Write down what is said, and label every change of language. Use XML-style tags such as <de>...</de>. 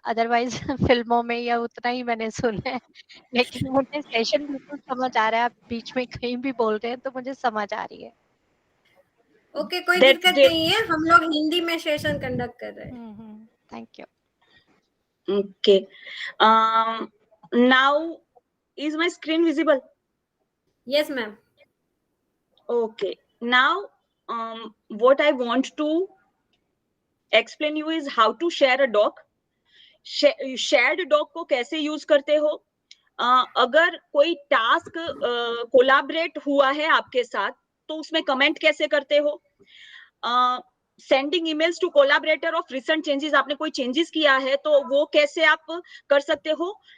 <hi>Otherwise फिल्मों में या उतना ही मैंने सुना है, लेकिन मुझे सेशन बिल्कुल समझ आ रहा है. आप बीच में कहीं भी बोल रहे हैं तो मुझे समझ आ रही है. ओके, कोई</hi> <en>That-</en> <hi>दिक्कत</hi> <en>that-</en> <hi>नहीं है. हम लोग हिंदी में सेशन कंडक्ट कर रहे हैं.</hi> <en>Thank you. Okay. Now is my screen visible? Yes ma'am. Okay. Now, what I want to explain you is how to share a doc.</en> <hi>Shared doc को कैसे यूज करते हो? अगर कोई टास्क कोलैबोरेट हुआ है आपके साथ तो उसमें कमेंट कैसे करते हो?</hi> <en>sending emails to collaborator of recent changes,</en> <hi>आपने कोई चेंजेस किया है तो वो कैसे आप कर सकते हो?</hi>